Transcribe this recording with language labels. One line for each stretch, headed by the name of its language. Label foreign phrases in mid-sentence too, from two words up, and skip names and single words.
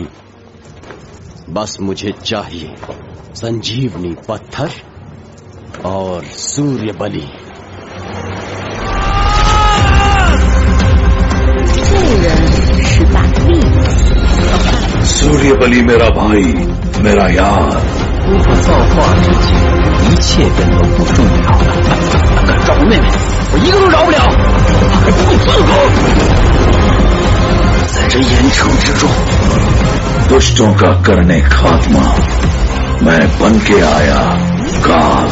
Hindi: बस मुझे चाहिए संजीवनी पत्थर और सूर्यबली। सूर्यबली मेरा भाई, मेरा यार।
Chinese: 不可造化之际，一切变得不重要了。敢找我妹妹，我一个都饶不了，还不够资格。在这严惩之中，
Hindi: दुष्टों का करने खात्मा मैं बन के आया काल।